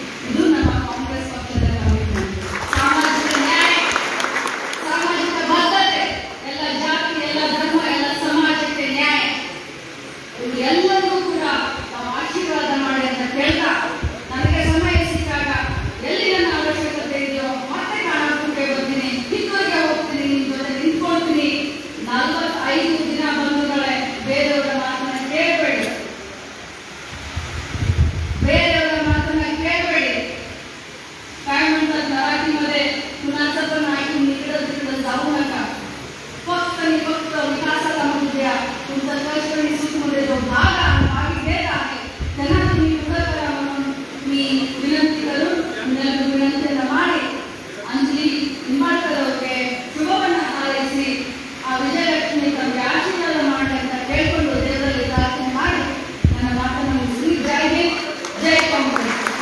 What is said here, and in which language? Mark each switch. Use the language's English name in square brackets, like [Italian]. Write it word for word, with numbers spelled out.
[Kannada] ಇದು ನಮ್ಮ ಕಾಂಗ್ರೆಸ್ ಪಕ್ಷದ ಕಮಿಟ್ಮೆಂಟ್. ಸಾಮಾಜಿಕ ನ್ಯಾಯ, ಸಾಮಾಜಿಕ ಬದ್ಧತೆ, ಎಲ್ಲ ಜಾತಿ, ಎಲ್ಲ ಧರ್ಮ, ಎಲ್ಲ ಸಮಾಜಕ್ಕೆ ನ್ಯಾಯ, ಇವು ಎಲ್ಲರಿಗೂ ಕೂಡ ತಾವು ಆಶೀರ್ವಾದ ಮಾಡಿ ಅಂತ ಕೇಳ್ತಾ, ನನಗೆ ಸಮಯ ಸಿಕ್ಕಾಗ ಎಲ್ಲಿ ನನ್ನ ಅವಶ್ಯಕತೆ ಇದೆಯೋ ಮತ್ತೆ ಕಾಣಕ್ಕೆ ಬರ್ತೀನಿ, ಕಿತ್ತೂರಿಗೆ ಹೋಗ್ತೀನಿ, ನಿಮ್ಮ ಜೊತೆ ನಿಂತ್ಕೊಳ್ತೀನಿ. ನಲವತ್ತೈದು ದಿನ ಬಂಧುಗಳೇ, ಬೇರೆಯವರ ಮಾತನ್ನ ಕೇಳಬೇಡಿ, ಬೇರೆಯವರ ಮಾತನ್ನ ಕೇಳಬೇಡಿ. [Marathi] काय म्हणतात मराठीमध्ये, कुणाचं पण ऐकून इकडं तिकडं जाऊ नका. फक्त आणि फक्त विकासाला मत द्या. तुमचं कष्ट आणि सुखमध्ये जो भाग आहे, भाग देत आहे, त्यांना तुम्ही पुढं करा म्हणून मी विनंती करून विनंती [Kannada] ವಿನಂತಿಯನ್ನು ಮಾಡಿ ಅಂಜಲಿ ನಿಂಬಾಳ್ಕರ್ ಅವರಿಗೆ ಶುಭವನ್ನು ಹಾರೈಸಿ, ಆ ವಿಜಯಲಕ್ಷ್ಮಿ ತಮಗೆ ಆಶೀರ್ವಾದ ಮಾಡಿ ಅಂತ ಕೇಳಿಕೊಂಡು ದೇವರಲ್ಲಿ ಪ್ರಾರ್ಥನೆ ಮಾಡಿ ನನ್ನ ಮಾತನ್ನು ಮುಗಿಸಿ, ಜೈ ಹಿಂದ್, ಜೈ ಕಾಂಗ್ರೆಸ್.